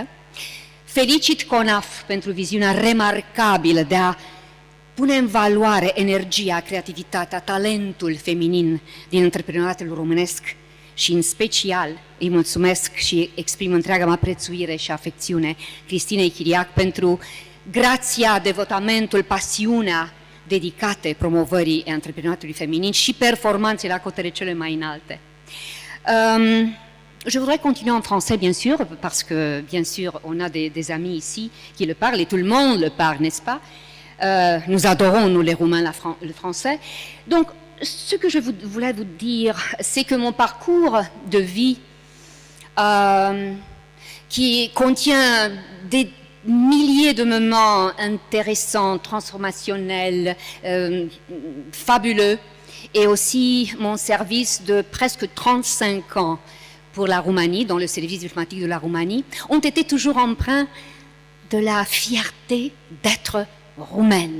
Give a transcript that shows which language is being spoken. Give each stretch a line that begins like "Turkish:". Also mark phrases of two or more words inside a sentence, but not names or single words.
Romanian: Felicit CONAF pentru viziunea remarcabilă de a pune în valoare energia, creativitatea, talentul feminin din antreprenoriatul românesc și în special îi mulțumesc și exprim întreaga mea prețuire și afecțiune Cristinei Chiriac pentru grația, devotamentul, pasiunea dedicate promovării antreprenoriatului feminin și performanțele la cotele cele mai înalte.
French: Je voudrais continuer en français, bien sûr, parce que, bien sûr, on a des amis ici qui le parlent, et tout le monde le parle, n'est-ce pas? Nous adorons, nous les Roumains, le français. Donc, ce que je voulais vous dire, c'est que mon parcours de vie, qui contient des milliers de moments intéressants, transformationnels, fabuleux, et aussi mon service de presque 35 ans pour la Roumanie, dans le service diplomatique de la Roumanie, ont été toujours empreints de la fierté d'être roumaine.